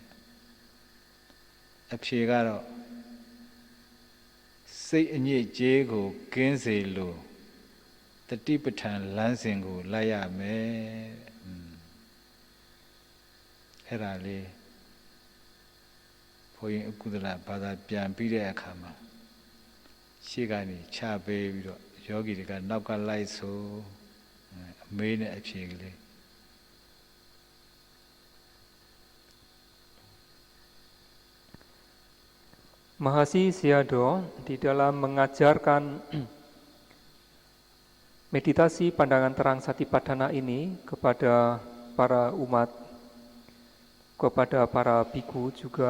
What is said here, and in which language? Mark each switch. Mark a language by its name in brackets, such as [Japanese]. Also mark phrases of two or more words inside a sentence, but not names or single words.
[Burmese] အဖြေကတော့စိတ်အညစ်အကြေးကိုကင်းစေလို့တတိပဋ္ဌာန်လမ်းစဉ်ကိုလိုက်ရမယ်အဲ့ဒါလေးဘုန်းကြီးအကုသလဘာသာပြန်ပြီးတဲ့အခါမှာရှေ့ကနေချပေးပြီးတော့ယောဂီတွေကနောက်ကလိုက်ဆိုအမေးနဲ့အဖြေကလေး [Indonesian] Mahasi Sayadaw di dalam mengajarkan meditasi pandangan terang Satipadhana ini kepada para umat, kepada para biku juga